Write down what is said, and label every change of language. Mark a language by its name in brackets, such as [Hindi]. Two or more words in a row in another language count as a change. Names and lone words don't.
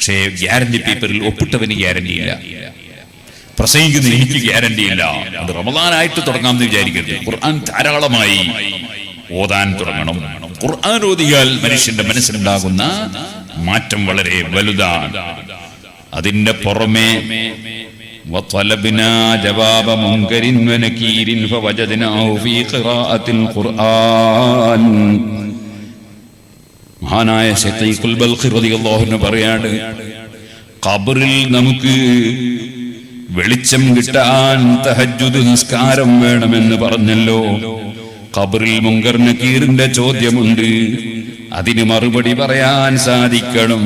[Malayalam] പക്ഷേ ഗ്യാരണ്ടി പേപ്പറിൽ ഒപ്പിട്ടവന് ഗ്യാരണ്ടിയില്ല, പ്രസംഗിക്കുന്ന എനിക്ക് ഗ്യാരണ്ടിയില്ല. അത് റമദാനായിട്ട് തുടങ്ങാമെന്ന് വിചാരിക്കരുത്. ഖുർആൻ ധാരാളമായി ഓതാൻ തുടങ്ങണം. ഖുർആൻ ഓതിയാൽ മനുഷ്യന്റെ മനസ്സിലുണ്ടാകുന്ന മാറ്റം വളരെ വലുതാണ്. അതിന്റെ പുറമെ [Arabic] وطلبنا جواب منكر ونكير فوجدناه في قراءة القرآن. [Malayalam] മഹാനായ ശൈഖുൽ ബൽഖി [Arabic] رضي الله عنه [Malayalam] പറയാണ്, ഖബറിൽ നമുക്ക് വെളിച്ചം കിട്ടാൻ തഹജ്ജുദ് നിസ്കാരം വേണമെന്ന് പറഞ്ഞല്ലോ. ഖബറിൽ മുങ്കർ നകീറിന്റെ ചോദ്യമുണ്ട്, അതിന് മറുപടി പറയാൻ സാധിക്കണം.